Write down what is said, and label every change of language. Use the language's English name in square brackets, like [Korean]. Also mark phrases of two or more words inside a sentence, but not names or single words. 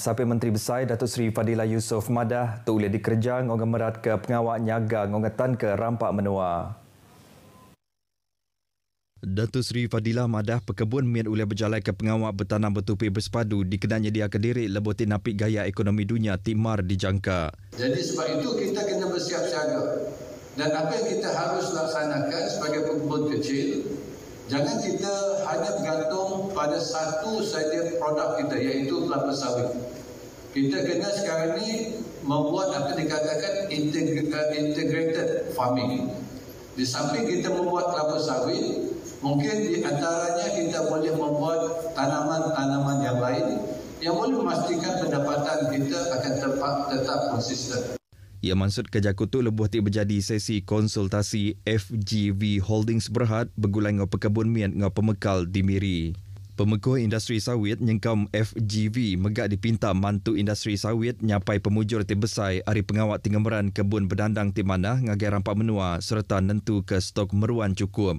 [Iban] Sampai Menteri Besar Datuk Seri Fadilah Yusof Madah tu boleh dikerja ngau gemerat ke pengawak nyaga ngau ngetan ke rampak menua. Datuk Seri Fadilah Madah pekebun miat ulih berjalan ke pengawak bertanam bertupi bersepadu dikenanya dia ke diri leboti napik gaya ekonomi dunia timar dijangka. [Malay] Jadi sebab itu kita kena bersiap siaga. Dan apa yang kita harus laksanakan sebagai pekebun kecil, jangan kita hanya bergantung pada satu saja produk kita iaitu kelapa sawit. Kita kena sekarang ni membuat apa dikatakan [English] integrated farming. [Malay] Di samping kita membuat kelapa sawit, mungkin di antaranya kita boleh membuat tanaman-tanaman yang lain yang boleh memastikan pendapatan kita akan tetap konsisten. [Iban] Ia maksud ke Jakutuk lebuh ti berjadi sesi konsultasi FGV Holdings Berhad bergulai ngau pekebun miat ngau pemekal di Miri. Pemekuh industri sawit nyengkam FGV megak dipinta mantu industri sawit nyapai pemujur ti besai hari pengawak tinggemeran kebun berdandang ti manah ngagai rampak menua serta nentu ke stok meruan cukup.